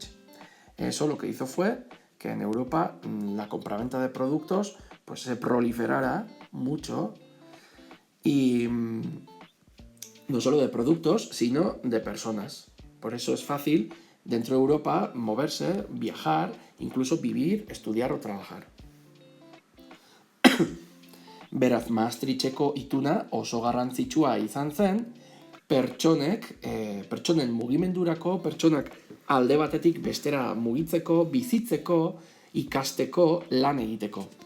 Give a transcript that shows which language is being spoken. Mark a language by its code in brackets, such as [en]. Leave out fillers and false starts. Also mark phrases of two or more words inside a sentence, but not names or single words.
[es] Eso lo que hizo fue que en Europa la compraventa de productos pues se proliferara mucho y no solo de productos, sino de personas. Por eso es fácil dentro de Europa moverse, viajar, incluso vivir, estudiar o trabajar. [eu] Beraz, Maastrichteko ituna oso garrantzitsua izan zen, pertsonen mugimendurako, pertsonak alde batetik bestera mugitzeko, bizitzeko, ikasteko, lan egiteko.